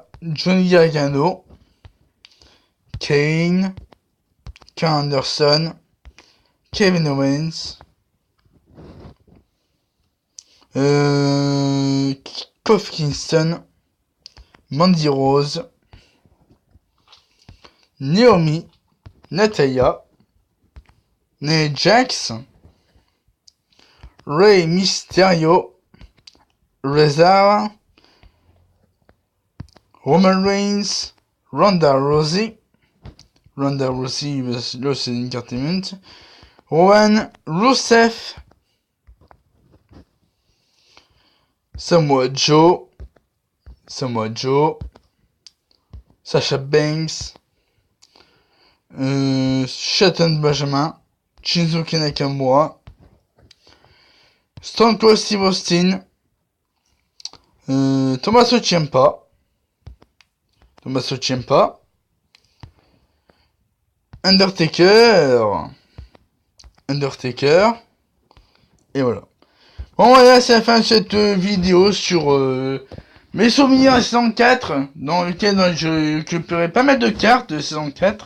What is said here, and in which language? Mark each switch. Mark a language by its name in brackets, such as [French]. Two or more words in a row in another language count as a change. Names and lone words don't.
[French] Johnny Gargano. Kane. Karl Anderson. Kevin Owens. Kofi Kingston. Mandy Rose. Naomi. Natalya. Nia Jax. Rey Mysterio. Rezar. Roman Reigns. Ronda Rousey, là c'est une carte event. Rowan Rusev. Samoa Joe. Sasha Banks. Shelton Benjamin. Shinsuke Nakamura. Stone Cold Steve Austin. Tommaso Ciampa. Undertaker. Et voilà. Bon voilà, c'est la fin de cette vidéo sur mes souvenirs à saison 4, dans lequel je récupérerai pas mal de cartes de saison 4.